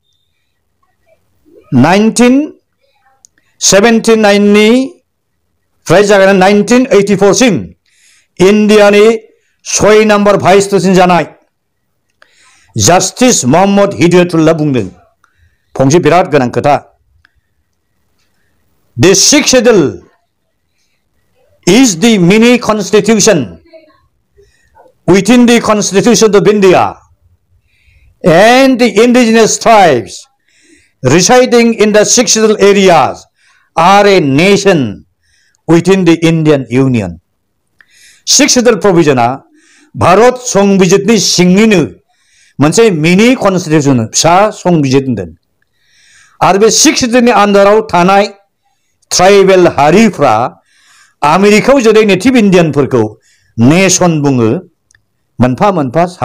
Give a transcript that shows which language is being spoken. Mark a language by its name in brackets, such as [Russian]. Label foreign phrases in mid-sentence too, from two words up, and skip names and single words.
[Bodo] 1979 निफ्राय जागायनानै 1984 सिम इन्डियानि 6 नम्बर [English] vice president [Bodo] जानाय जास्टिस मोहम्मद हिदायतुल्लाह बुंदों फंसे बिराद गोनां खोथा [English] The sixth schedule is the mini constitution within the constitution of India and the indigenous tribes residing in the sixth schedule areas are a nation within the Indian Union. Sixth schedule provision [Bodo] भारत संबिजितनि सिंनिनो मोनसे [English] mini constitution [Bodo] फिसा संबिजित होनदों आरो बे [English] six schedule [Bodo] नि आन्दाराव थानाय ट्राइबेल हारिफ्रा आमेरिकायाव जेरै नेटिभ इन्डियानफोरखौ नेशन बुङो मोनफा मोनफा